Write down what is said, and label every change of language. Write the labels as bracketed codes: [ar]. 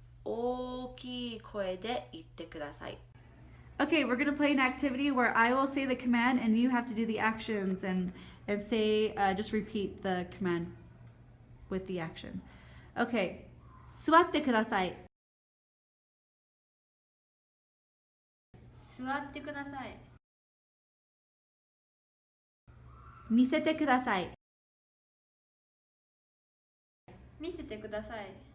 [ja] 大きい声で言ってください. [en] Okay, we're going to play an activity where I will say the command and you have to do the actions and say, just repeat the command with the action. [ja] Okay, 座ってください. 座ってください。見せてください. 見せてください。